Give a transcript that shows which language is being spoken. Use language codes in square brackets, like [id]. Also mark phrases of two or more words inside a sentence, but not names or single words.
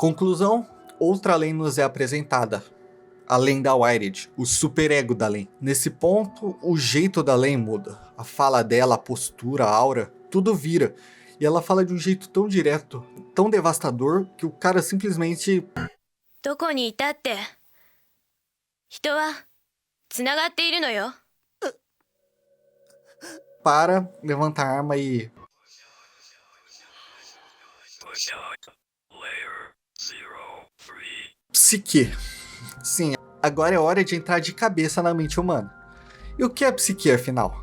[pt] Conclusão, outra Len nos é apresentada. A Len da Wired, o superego da Len. Nesse ponto, o jeito da Len muda. A fala dela, a postura, a aura, tudo vira. E ela fala de um jeito tão direto, tão devastador, que o cara simplesmente... [ja] どこにいたって人はつながっているのよ。 [pt] para, levanta a arma e... Psique. Sim, agora é hora de entrar de cabeça na mente humana. E o que é psique, afinal?